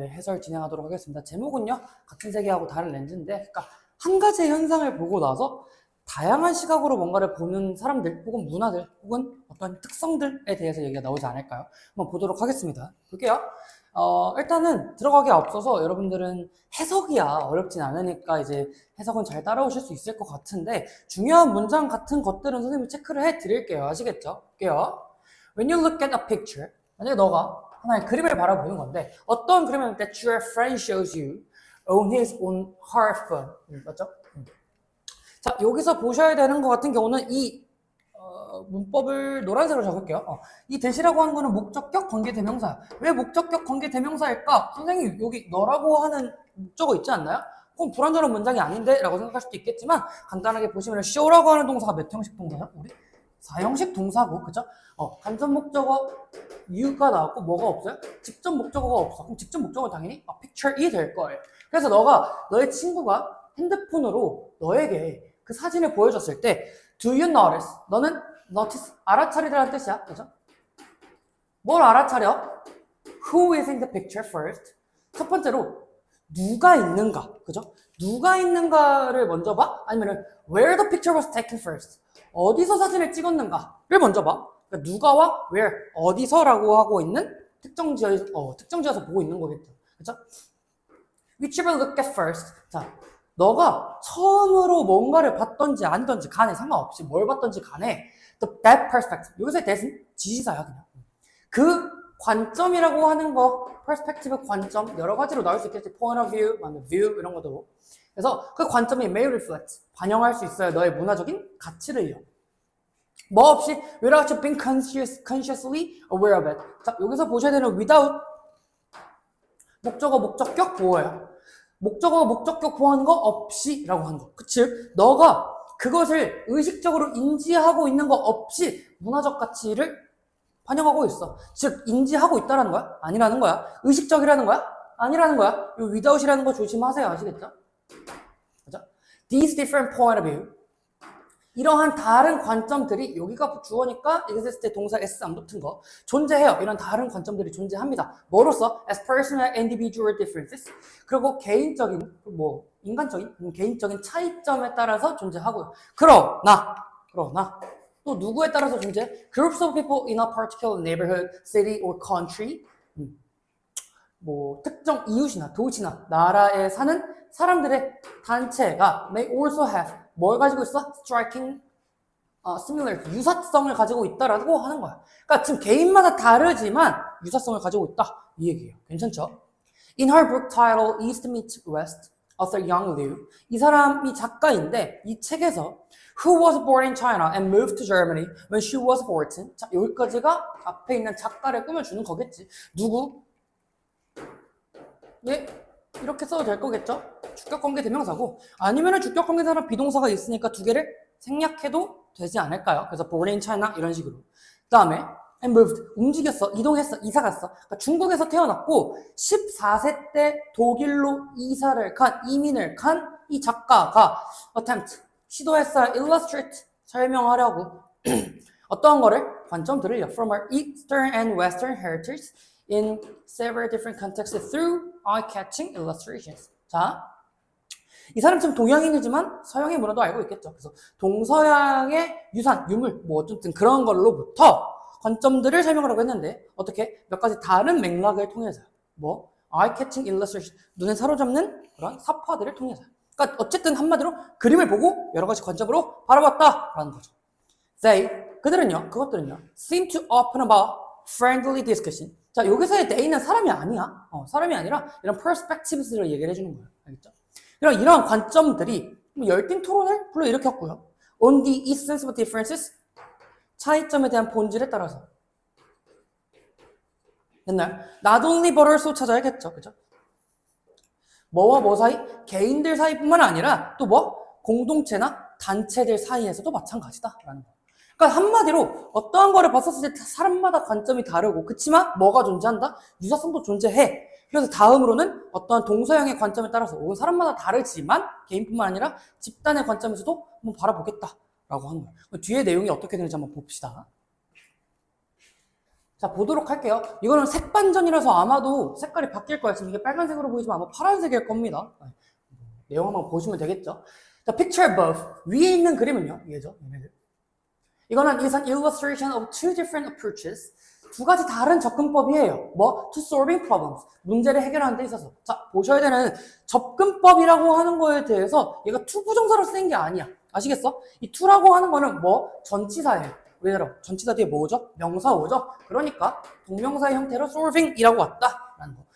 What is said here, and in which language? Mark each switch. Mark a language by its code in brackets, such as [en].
[ko] 해설 진행하도록 하겠습니다. 제목은요, 같은 세계하고 다른 렌즈인데, 그러니까 한 가지의 현상을 보고 나서 다양한 시각으로 뭔가를 보는 사람들, 혹은 문화들, 혹은 어떤 특성들에 대해서 얘기가 나오지 않을까요? 한번 보도록 하겠습니다. 볼게요. 일단은 들어가기 앞서서 여러분들은 해석이야 어렵진 않으니까 이제 해석은 잘 따라오실 수 있을 것 같은데, 중요한 문장 같은 것들은 선생님이 체크를 해 드릴게요. 아시겠죠? 볼게요. [en] When you look at a picture, [ko] 만약에 너가 하나의 그림을 바라보는 건데, 어떤 그림을 [en] that your friend shows you on his own her phone. [ko] 맞죠? 자, 여기서 보셔야 되는 것 같은 경우는 이 문법을 노란색으로 적을게요. 이 대시라고 하는 거는 목적격 관계대명사야. 왜 목적격 관계대명사일까? 선생님, 여기 너라고 하는 목적어 있지 않나요? 그럼 불완전한 문장이 아닌데? 라고 생각할 수도 있겠지만, 간단하게 보시면 show라고 하는 동사가 몇 형식 동사야? 우리? 4형식 동사고, 그죠? 간접 목적어 you가 나왔고 뭐가 없어요? 직접 목적어가 없어. 그럼 직접 목적어는 당연히 picture이 될 거예요. 그래서 너의 친구가 핸드폰으로 너에게 그 사진을 보여줬을 때 [en] do you notice? [ko] 너는 notice, 알아차리라는 뜻이야. 그죠? 뭘 알아차려? [en] Who is in the picture first? [ko] 첫 번째로 누가 있는가? 그죠? 누가 있는가를 먼저 봐? 아니면은 [en] where the picture was taken first? [ko] 어디서 사진을 찍었는가를 먼저 봐. 그러니까 누가와 where, 어디서라고 하고 있는 특정지어서 보고 있는 거겠죠. 그죠? [en] Whichever look at first. [ko] 자, 너가 처음으로 뭔가를 봤던지 아니던지 간에 상관없이 뭘 봤던지 간에 [en] that perspective. [ko] 여기서의 that은 지시사야, 그냥. 그 관점이라고 하는 거, perspective 관점, 여러 가지로 나올 수 있겠지. point of view, view, 이런 것들로. 그래서 그 관점이 [en] may reflect, [ko] 반영할 수 있어요. 너의 문화적인 가치를요. 뭐 없이 [en] without you being consciously aware of it. [ko] 자, 여기서 보셔야 되는 without 목적어, 목적격 보호예요. 목적어, 목적격 보호하는 거 없이 라고 하는 거. 즉, 너가 그것을 의식적으로 인지하고 있는 거 없이 문화적 가치를 반영하고 있어. 즉, 인지하고 있다라는 거야? 아니라는 거야? 의식적이라는 거야? 아니라는 거야? 이 without이라는 거 조심하세요. 아시겠죠? 그죠? [en] These different point of view. [ko] 이러한 다른 관점들이, 여기가 주어니까 이게 했을 때 동사 s 안 붙은 거 존재해요. 이런 다른 관점들이 존재합니다. 뭐로써? [en] as personal individual differences. [ko] 그리고 개인적인, 인간적인, 개인적인 차이점에 따라서 존재하고요. 그러나 또 누구에 따라서 존재해? [en] Groups of people in a particular neighborhood, city or country. [ko] 특정 이웃이나 도시나 나라에 사는 사람들의 단체가 [en] may also have [ko] 뭘 가지고 있어? striking, similar, 유사성을 가지고 있다라고 하는 거야. 그러니까 지금 개인마다 다르지만 유사성을 가지고 있다. 이 얘기예요. 괜찮죠? [en] In her book titled East Meets West, author Yang Liu. [ko] 이 사람이 작가인데 이 책에서 [en] Who was born in China and moved to Germany when she was 14. [ko] 자, 여기까지가 앞에 있는 작가를 꾸며주는 거겠지. 누구? 예? 이렇게 써도 될 거겠죠? 주격관계 대명사고, 아니면은 주격관계사랑 비동사가 있으니까 두 개를 생략해도 되지 않을까요? 그래서 [en] born in China [ko] 이런 식으로. 그 다음에 and moved, 움직였어, 이동했어, 이사 갔어. 그러니까 중국에서 태어났고 14세 때 독일로 이민을 간 이 작가가 attempt, 시도했어요. illustrate, 설명하려고 어떤 거를? 관점들을요. [en] from our Eastern and Western heritage in several different contexts through eye-catching illustrations. [ko] 자, 이 사람 지금 동양인이지만 서양의 문화도 알고 있겠죠. 그래서 동서양의 유산, 유물, 어쨌든 그런 걸로부터 관점들을 설명하라고 했는데, 어떻게? 몇 가지 다른 맥락을 통해서, [en] eye-catching illustration, [ko] 눈에 사로잡는 그런 사파들을 통해서. 그러니까 어쨌든 한마디로 그림을 보고 여러 가지 관점으로 바라봤다라는 거죠. 그것들은요, [en] seem to open about friendly discussion. [ko] 자, 여기서의 they는 사람이 아니야. 사람이 아니라 이런 perspectives를 얘기를 해주는 거예요. 알겠죠? 이런 관점들이 열띤 토론을 불러일으켰고요. [en] On the essence of differences, [ko] 차이점에 대한 본질에 따라서. 옛날 not only but also 찾아야겠죠. 그죠? 뭐와 뭐 사이? 개인들 사이뿐만 아니라 또 공동체나 단체들 사이에서도 마찬가지다라는 거. 그러니까 한마디로 어떠한 거를 봤었을 때 사람마다 관점이 다르고, 그치만 뭐가 존재한다? 유사성도 존재해. 그래서 다음으로는 어떠한 동서양의 관점에 따라서 혹은 사람마다 다르지만 개인뿐만 아니라 집단의 관점에서도 한번 바라보겠다라고 하는 거예요. 뒤에 내용이 어떻게 되는지 한번 봅시다. 자, 보도록 할게요. 이거는 색반전이라서 아마도 색깔이 바뀔 거예요. 지금 이게 빨간색으로 보이지만 아마 파란색일 겁니다. 내용 한번 보시면 되겠죠. 자, [en] picture above. [ko] 위에 있는 그림은요. 얘죠. 얘네들. 이거는 [en] is an illustration of two different approaches. [ko] 두 가지 다른 접근법이에요. 뭐? [en] To solving problems. [ko] 문제를 해결하는 데 있어서. 자, 보셔야 되는 접근법이라고 하는 거에 대해서 얘가 to 부정사로 쓰인 게 아니야. 아시겠어? 이 to라고 하는 거는 뭐? 전치사예요. 예를 들어 전치사 뒤에 뭐죠? 명사 오죠? 그러니까 동명사의 형태로 solving이라고 왔다라는 거.